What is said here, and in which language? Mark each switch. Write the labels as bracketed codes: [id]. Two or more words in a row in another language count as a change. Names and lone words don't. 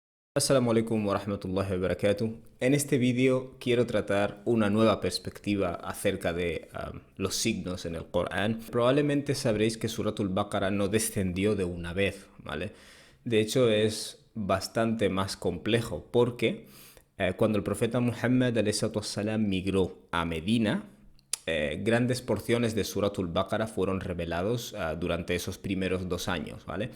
[ar] السلام عليكم ورحمة الله وبركاته. [es] En este vídeo quiero tratar una nueva perspectiva acerca de los signos en el Corán. Probablemente sabréis que Suratul Baqarah no descendió de una vez, ¿vale? De hecho es bastante más complejo porque cuando el profeta Muhammad salam migró a Medina, grandes porciones de Suratul Baqarah fueron revelados durante esos primeros 2 años, ¿vale?